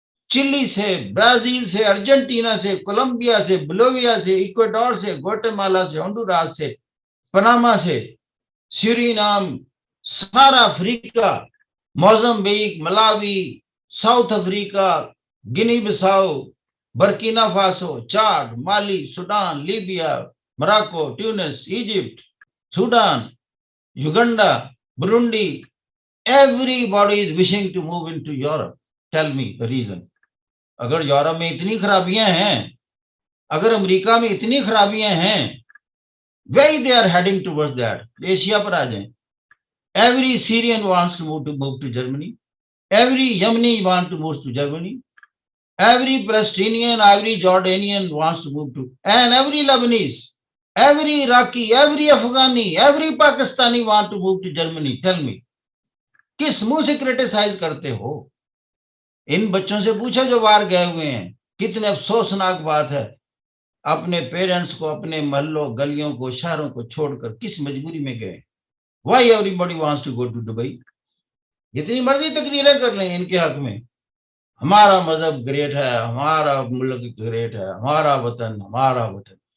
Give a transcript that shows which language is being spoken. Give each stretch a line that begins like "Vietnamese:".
Urdu: چلی سے، برازیل سے، ارجنٹینا سے، کولمبیا سے، بولویا سے، ایکویڈور سے، گوٹمالا سے، ہنڈوراس سے، پناما سے، سورینام، سارا افریقہ، موزمبیق، ملاوی، ساؤتھ افریقہ، گنی بساؤ، برکینا فاسو، چاڈ، مالی، Sudan, Libya, موراکو، tunes, Egypt, Sudan, Uganda, Burundi.
English: Everybody is wishing to move into Europe. Tell me the reason.
Urdu: اگر یورپ میں اتنی خرابیاں ہیں، اگر امریکہ میں اتنی خرابیاں ہیں،
English: why they are heading towards that.
Urdu: Asia پر آ جائیں.
English: Every Syrian wants to move to Germany. Every Yemeni wants to move to Germany. Every Palestinian, every Jordanian wants to move to, and every Lebanese, every Iraqi, every Afghani, every Pakistani want to move to Germany. Tell me.
Urdu: کس منہ سے criticise کرتے ہو؟ ان بچوں سے پوچھا جو باہر گئے ہوئے ہیں، کتنے افسوسناک بات ہے، اپنے پیرنٹس کو، اپنے محلوں، گلیوں کو، شہروں کو چھوڑ کر کس مجبوری میں گئے؟
English: Why everybody wants to go to Dubai?
Urdu: جتنی مرضی تقریریں کر لیں ان کے حق میں، ہمارا مذہب گریٹ ہے، ہمارا ملک گریٹ ہے، ہمارا وطن، ہمارا وطن.